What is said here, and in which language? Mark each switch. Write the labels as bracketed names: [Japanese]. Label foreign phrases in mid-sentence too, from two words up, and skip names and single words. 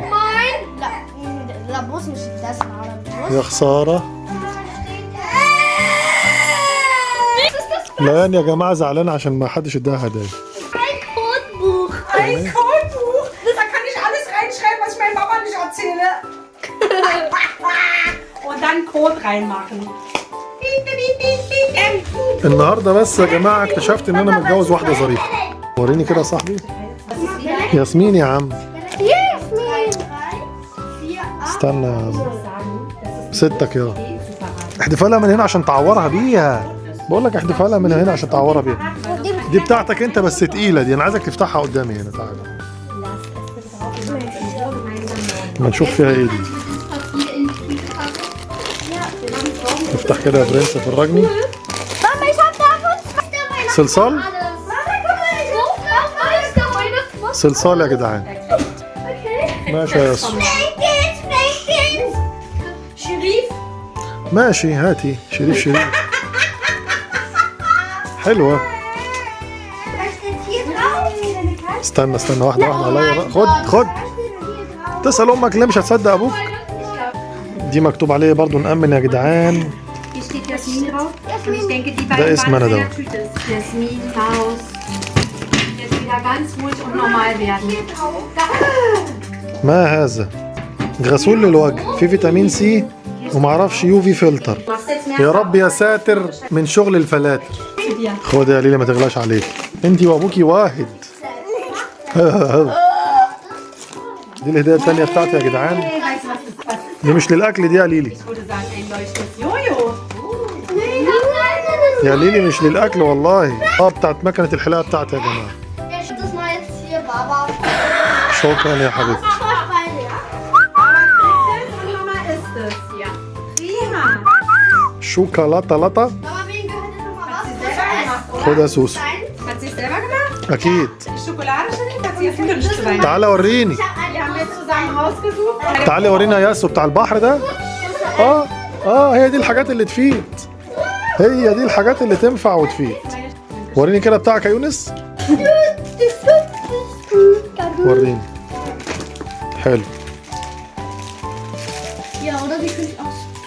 [Arabic] Nein. لا بص مش das العربي. يا خساره. ليان يا جماعه زعلانه عشان ما حدش اداها هدايا. [German] Ein Codebuch. Ein Codebuch. Da kann ich alles reinschreiben, was ich meiner Mama nicht erzähle. Und dann Code reinmachen. [Arabic] النهارده بس يا جماعه اكتشفت ان انا متجوز واحده ظريفه. وريني كده يا صاحبي. ياسمين يا عم. [German] Hier, Jasmin. 4, 8. [Arabic] استنى يا عم. ستك يا احدفها لها من هنا عشان تعورها بيها. بقول لك احدفها لها من هنا عشان تعورها بيها. دي بتاعتك انت بس تقيله دي، انا عايزك تفتحها قدامي هنا. تعالى ما نشوف فيها ايه دي. افتح كده يا برنس فرجني. [German] Mama, ich hab davon. [Arabic] صلصال. [German] Mama, guck mal, so ist der Weihnachtsmann. [Arabic] صلصال يا جدعان. ماشي يا ياسو. Sherif. ماشي هاتي شريف. حلوه. [German] Was steht hier drauf? [Arabic] استنى واحده عليا بقى. خد تسأل امك ليه مش هتصدق ابوك. دي مكتوب عليه برضو نأمن يا جدعان. [German] Hier steht Jasmin drauf. Und ich denke, die Da beiden ist meine waren in da. der Tüte. Jasmin, Haus. Jetzt wieder ganz ruhig und normal werden. [Arabic] ما هذا؟ غسول للوجه في فيتامين سي ومعرفش [English] UV filter. [German] Machst jetzt mehr? [Arabic] يا رب يا ساتر من شغل الفلاتر. خد يا ليلى ما تغلاش عليك، انتي وابوكي واحد. دي الهدية التانية بتاعتي يا جدعان. [German] Weißt du, was ist? [Arabic] دي مش للأكل دي يا ليلي. [German] Ich würde sagen, ein leuchtendes Jojo. [Arabic] يا ليلي مش للأكل والله. بتاعت مكنة الحلاقة بتاعتي يا جماعة. [German] Das mal jetzt hier, Baba. [Arabic] شكرا يا حبيبتي. [German] Und Mama isst es. Ja. Prima. [Arabic] شوكولاتة لطة. [German] Aber wem gehört denn nochmal was? [Arabic] خد يا سوسو. [German] Hat sie es selber gemacht? [Arabic] أكيد. [German] Schokolade schon? Hat sie jetzt gewünscht zu Weihnachten? [Arabic] تعالى وريني. [German] Die haben wir zusammen rausgesucht. [Arabic] تعالى ورينا يا ياسو بتاع البحر ده. هي دي الحاجات اللي تفيد. هي دي الحاجات اللي تنفع وتفيد. وريني كده بتاعك يا يونس. وريني. حلو. [German] Ja, oder wie könnte ich aus?